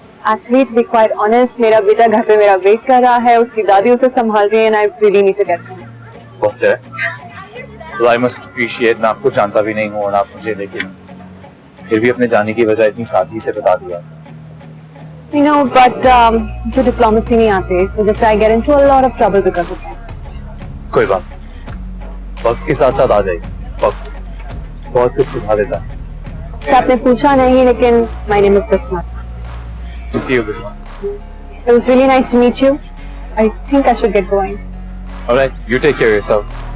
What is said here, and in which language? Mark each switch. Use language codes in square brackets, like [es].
[en] Actually, to be quite honest, [hi] मेरा बेटा घर पे मेरा वेट कर रहा है, उसकी दादी उसे संभाल रही है, [en] and I really need to get home. [hi] बहुत है। [en] Well, I must appreciate, [hi] मैं आपको जानता भी नहीं हूँ और आप मुझे, लेकिन फिर भी अपने जाने की वजह इतनी सादगी से बता दिया। [en] You know, but [hi] मुझे डिप्लोमेसी नहीं आती, इस वजह से [en] I get into a lot of trouble because of that. [hi] कोई बात, वक्त के साथ साथ आ जाएगी। वक्त बहुत कुछ सिखा देता है। तो आपने पूछा नहीं, लेकिन [en] my name is Bisma. See you, Bisma. It was really nice to meet you. I think I should get going. All right, you take care of yourself.